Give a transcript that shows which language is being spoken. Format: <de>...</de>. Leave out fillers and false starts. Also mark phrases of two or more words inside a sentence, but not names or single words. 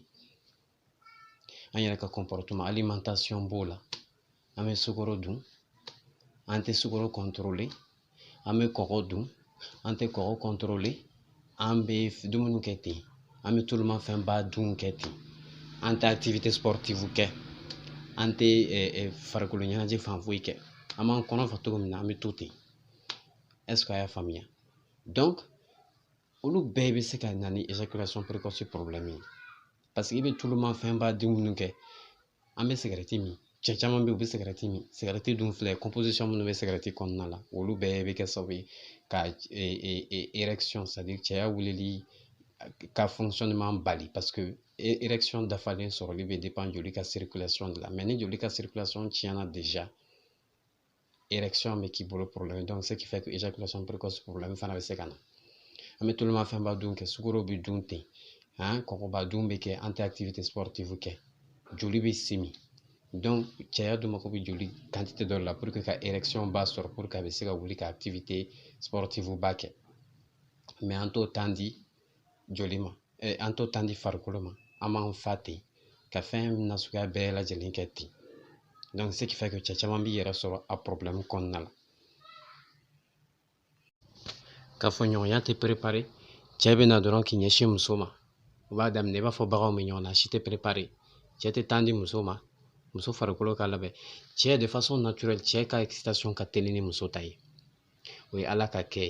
<bm>An yɛrɛ ka comportement, alimentation b'o la, an bɛ sukaro dun, an tɛ sukaro contrôler, an bɛ kɔgɔ dun, an tɛ kɔgɔ contrôler, an bɛ dumuni kɛ ten, an bɛ tulumafɛnba dun kɛ ten, an tɛ</bm> <fr>activité sportive</fr> <bm>kɛ, an tɛ farikolo ɲɛnajɛ fan foyi kɛ, an b'an kɔnɔ fa cogo min na an bɛ to ten.</bm> <fr>Est-ce que</fr> <bm>a y'a faamuya? Donc olu bɛɛ bɛ se ka na ni</bm> <fr>éjaculation précoce problème</fr> <bm>ye</bm> <fr>parce que</fr> <bm>i bɛ tulumafɛnba dun minnu kɛ an bɛ sigɛrɛti min cɛ caman bɛ yen u bɛ sigɛrɛti min sigɛrɛti dun filɛ composition minnu bɛ sigɛrɛti kɔnɔna la olu bɛɛ bɛ kɛ sababu ye ka</bm> <fr>érection c'est à dire</fr> <bm>cɛya wulili ka fonctionnement bali</bm> <fr>parce que érection</fr> <bm>dafalen sɔrɔli bɛ dépend joli ka</bm> <fr>circulation de la mais</fr> <bm>ni joli ka circulation tiɲɛna</bm> <fr>déjà érection</fr> <bm>bɛ k'i bolo</bm> <fr>problème donc ce qui fait que éjaculation précoce problème</fr> <bm>fana bɛ se ka na an bɛ tulumafɛnba dun kɛ sukaro bɛ dun ten kɔgɔba dun bɛ kɛ an tɛ</bm> <fr>activité sportive</fr> <bm>kɛ joli bɛ simi donc cɛya dun mako bɛ joli quantité dɔ la</bm> <fr>pour que</fr> <bm>ka érection ba sɔrɔ</bm> <fr>pour que</fr> <bm>a bɛ se ka wuli ka</bm> <fr>activité sportive</fr> <bm>ba kɛ mais an t'o temps di joli ma an t'o temps di farikolo ma an b'an fa ten ka fɛn nasuguya bɛɛ lajɛlen kɛ ten</bm> <fr>donc ce qui fait que</fr> <bm>cɛ caman b'i yɛrɛ sɔrɔ a problème kɔnɔna la kafoɲɔgɔnya tɛ préparé cɛ bɛ na dɔrɔn k'i ɲɛsin muso ma u b'a daminɛ i b'a fɔ baganw bɛ ɲɔgɔn na si tɛ préparé cɛ tɛ temps di muso ma muso farikolo ka labɛn cɛ</bm> <fr>de façon naturelle</fr> <bm>cɛ ka excitation ka teli ni muso ta ye o ye ala ka kɛ</bm>